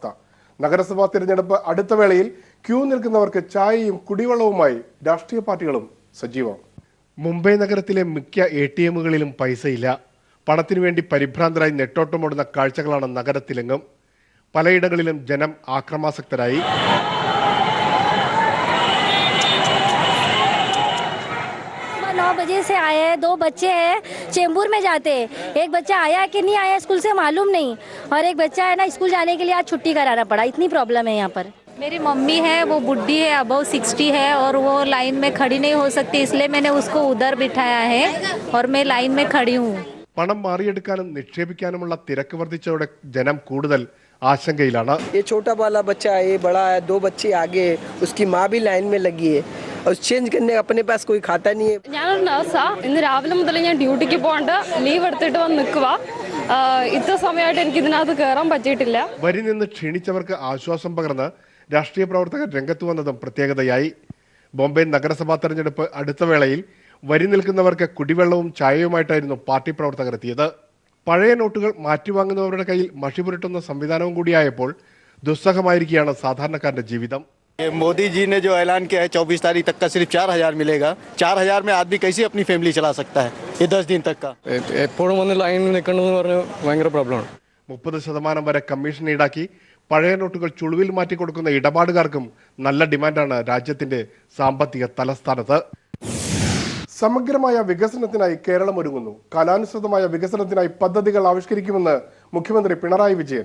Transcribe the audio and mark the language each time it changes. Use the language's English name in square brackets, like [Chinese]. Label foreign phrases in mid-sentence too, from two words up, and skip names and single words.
[Malayalam] നഗരസഭാ തിരഞ്ഞെടുപ്പ് അടുത്ത വേളയിൽ ക്യൂ നിൽക്കുന്നവർക്ക് ചായയും കുടിവെള്ളവുമായി രാഷ്ട്രീയ പാർട്ടികളും സജീവം. മുംബൈ നഗരത്തിലെ മിക്ക ATMകളിലും പൈസയില്ല. പണത്തിനു വേണ്ടി പരിഭ്രാന്തരായി നെട്ടോട്ടമോടുന്ന കാഴ്ചകളാണ് നഗരത്തിലെങ്ങും. പലയിടങ്ങളിലും ജനം ആക്രമാസക്തരായി. [Hindi] बजे से आए हैं, 2 बच्चे हैं, चेंबूर में जाते हैं. एक बच्चा आया कि नहीं आया स्कूल से मालूम नहीं, और एक बच्चा है ना स्कूल जाने के लिए आज छुट्टी कराना पड़ा. इतनी प्रॉब्लम है यहाँ पर. मेरी मम्मी है, वो बुढ़ी है, अबव 60 है, और वो लाइन में खड़ी नहीं हो सकती, इसलिए मैंने उसको उधर बिठाया है और मैं लाइन में खड़ी हूँ. [Malayalam] പണം മാറിയെടുക്കാനും നിക്ഷേപിക്കാനുമുള്ള തിരക്ക് വർദ്ധിച്ചതോടെ ജനം കൂടുതൽ ആശങ്കയിലാണ്. [Hindi] ये छोटा वाला बच्चा है, ये बड़ा है, 2 बच्चे आगे है, उसकी माँ भी लाइन में लगी है और चेंज करने अपने पास कोई खाता नहीं है. [Malayalam] ഞാനൊരു നഴ്സാ. ഇന്ന് രാവിലെ മുതൽ ഞാൻ ഡ്യൂട്ടിക്ക് പോകണ്ട ലീവ് എടുത്തിട്ട് വന്ന് നിൽക്കുക. ഇത്ര സമയമായിട്ട് എനിക്ക് ഇതിനകത്ത് കയറാൻ പറ്റിയിട്ടില്ല. വരി നിന്ന് ക്ഷീണിച്ചവർക്ക് ആശ്വാസം പകർന്ന് രാഷ്ട്രീയ പ്രവർത്തകർ രംഗത്ത് വന്നതും പ്രത്യേകതയായി. ബോംബെ നഗരസഭാ തെരഞ്ഞെടുപ്പ് അടുത്ത വേളയിൽ വരി നിൽക്കുന്നവർക്ക് കുടിവെള്ളവും ചായയുമായിട്ടായിരുന്നു പാർട്ടി പ്രവർത്തകർ എത്തിയത്. പഴയ നോട്ടുകൾ മാറ്റിവാങ്ങുന്നവരുടെ കയ്യിൽ മഷി പുരട്ടുന്ന സംവിധാനവും കൂടിയായപ്പോൾ ദുസ്സഹമായിരിക്കുകയാണ് സാധാരണക്കാരന്റെ ജീവിതം. [Hindi] मोदी जी ने जो ऐलान किया है 24 तारीख तक का सिर्फ 4000 मिलेगा. 4000 में आदमी कैसे अपनी फैमिली चला सकता है ये 10 दिन तक का. [Malayalam] എപ്പോഴും വന്ന് ലൈനിൽ നിൽക്കണമെന്ന് പറഞ്ഞാൽ ഭയങ്കര പ്രോബ്ലമാണ്. 30% വരെ കമ്മീഷൻ ഈടാക്കി പഴയ നോട്ടുകൾ ചുളുവിൽ മാറ്റിക്കൊടുക്കുന്ന ഇടപാടുകാർക്കും നല്ല ഡിമാൻഡാണ് രാജ്യത്തിന്റെ സാമ്പത്തിക തലസ്ഥാനത്ത്. സമഗ്രമായ വികസനത്തിനായി കേരളം ഒരുങ്ങുന്നു. കാലാനുസൃതമായ വികസനത്തിനായി പദ്ധതികൾ ആവിഷ്കരിക്കുമെന്ന് മുഖ്യമന്ത്രി പിണറായി വിജയൻ.